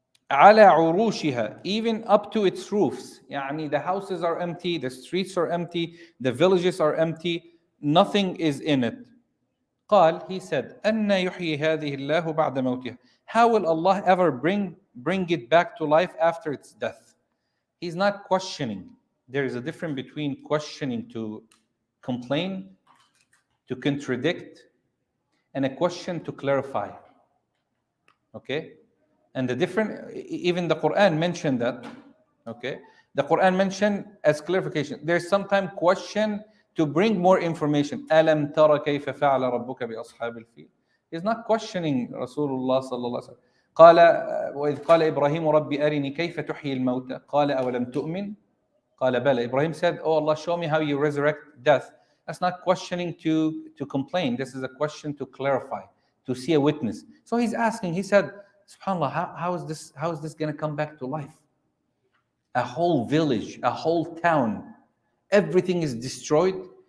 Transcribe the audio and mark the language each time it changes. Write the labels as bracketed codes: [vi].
[ar] على عروشها, [en] even up to its roofs. يعني the houses are empty, the streets are empty, the villages are empty, nothing is in it. [ar] قال, [en] he said, [ar] أن يحيي هذه الله بعد موتها. [en] How will Allah ever bring it back to life after its death? He's not questioning. There is a difference between questioning to complain, to contradict, and a question to clarify. Okay? And the different, even the Quran mentioned that. Okay? The Quran mentioned as clarification. There's sometimes question to bring more information. [ar] أَلَمْ تَرَ كَيْفَ فَعَلَ رَبُّكَ بِأَصْحَابِ الْفِيلِ. [en] He's not questioning Rasulullah sallallahu alaihi wasallam. [ar] قال وإذ قال إبراهيم رب أرني كيف تحيي الموتى قال أولم تؤمن قال بلى. [en] Ibrahim said, oh Allah, show me how you resurrect death. That's not questioning to complain. This is a question to clarify, to see a witness. So he's asking, he said, SubhanAllah, how is this going to come back to life? A whole village, a whole town, everything is destroyed.